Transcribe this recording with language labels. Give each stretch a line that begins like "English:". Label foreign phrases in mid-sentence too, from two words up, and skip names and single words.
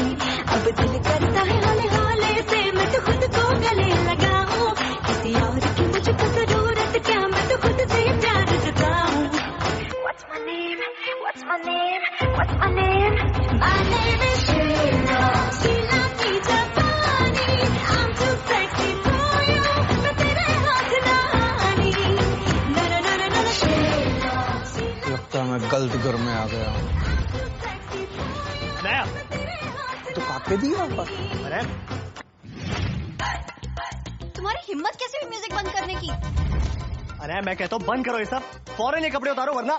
Hindi: अब दिल करता है हाले हाले से मैं तो खुद को गले लगाऊं. किसी और की मुझको जरूरत क्या, मैं तो खुद से प्यार जताऊं.
English: What's my name? What's my name? What's my name? My name is Sheila. Sheila
Hindi: की जवानी.
English: I'm too sexy for you.
Hindi: मैं तेरे हाथ नहानी. ना ना ना ना ना Sheila. लगता है मैं गलत घर में आ गया. नया तो काके दिया? अरे तुम्हारी हिम्मत कैसे हुई म्यूजिक बंद करने की? अरे मैं कहता हूँ बंद करो ये सब, फौरन ये कपड़े उतारो वरना।